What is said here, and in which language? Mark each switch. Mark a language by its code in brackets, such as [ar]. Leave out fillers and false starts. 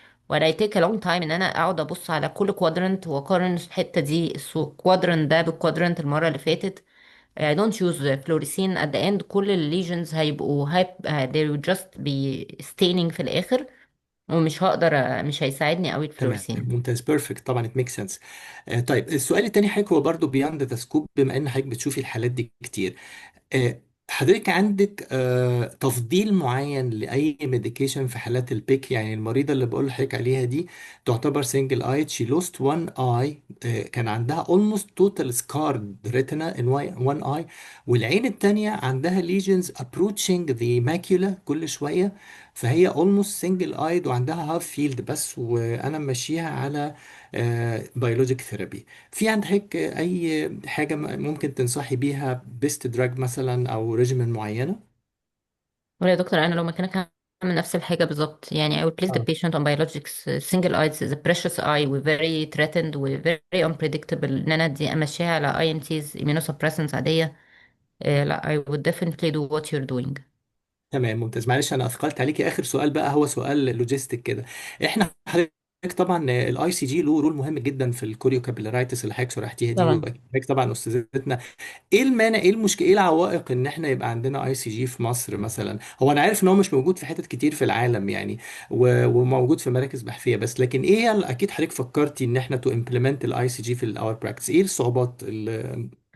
[ar] وانا [en] take a long time [ar] ان انا اقعد ابص على كل كوادرنت واقارن الحته دي الكوادرنت ده بالكوادرنت المره اللي فاتت. [en] I don't use fluorescein at the end. [ar] كل الليجنز هيبقوا [en] they will just be staining [ar] في الاخر، ومش هقدر مش هيساعدني قوي تمام، [en] الفلورسين. [ar] ممتاز، بيرفكت، طبعا ات ميك سنس. طيب السؤال التاني حضرتك هو برضه بياند ذا سكوب، بما ان حضرتك بتشوفي الحالات دي كتير. آه، حضرتك عندك تفضيل معين لأي ميديكيشن في حالات البيك؟ يعني المريضة اللي بقول لحضرتك عليها دي تعتبر سنجل ايد، شي لوست وان اي، كان عندها [en] almost total scarred retina in one eye، [ar] والعين التانية عندها [en] lesions approaching the macula [ar] كل شوية، فهي [en] almost single eyed [ar] وعندها half field بس، وانا ماشيها على بيولوجيك ثيرابي. في عندك اي حاجه ممكن تنصحي بيها بيست دراج مثلا او ريجيمين معينه؟ ولا يا دكتور، انا لو مكانك هعمل نفس الحاجه بالظبط. [en] يعني I would place the اه patient on biologics. Single eyes is a precious eye و very threatened و very unpredictable. [ar] ان انا دي امشيها على INTs immunosuppressants عاديه. [en] لا، I would definitely do what you're doing. [ar] تمام، ممتاز. معلش انا اثقلت عليكي، اخر سؤال بقى هو سؤال لوجيستيك كده. احنا حضرتك طبعا الاي سي جي له رول مهم جدا في الكوريو كابيلارايتس اللي حضرتك شرحتيها دي، طبعا. وحضرتك طبعا استاذتنا. ايه المانع، ايه المشكله، ايه العوائق ان احنا يبقى عندنا اي سي جي في مصر مثلا؟ هو انا عارف ان هو مش موجود في حتت كتير في العالم يعني، وموجود في مراكز بحثيه بس، لكن ايه اكيد حضرتك فكرتي ان احنا تو امبلمنت الاي سي جي في الاور براكتس، ايه الصعوبات اللي